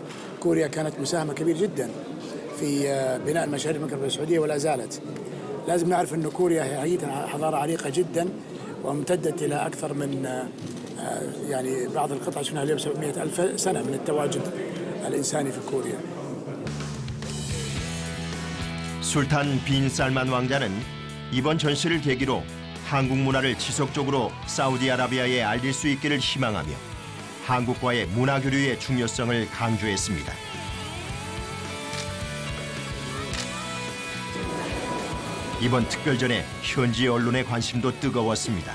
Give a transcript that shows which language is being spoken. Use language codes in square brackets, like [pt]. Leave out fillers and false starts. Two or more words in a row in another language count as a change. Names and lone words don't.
[ar] كوريا كانت مساهمة كبيرة جدا في بناء مشاريع المملكة العربية السعودية ولا زالت. لازم نعرف أن كوريا هي حضارة عريقة جدا وامتدت إلى أكثر من يعني بعض القطع شفناها اليوم 700,000 سنة من التواجد الإنساني في كوريا. [ko] 술탄 빈 살만 왕자는 이번 전시를 계기로 한국 문화를 지속적으로 사우디아라비아에 알릴 수 있기를 희망하며 한국과의 문화 교류의 중요성을 강조했습니다. 이번 특별전에 현지 언론의 관심도 뜨거웠습니다.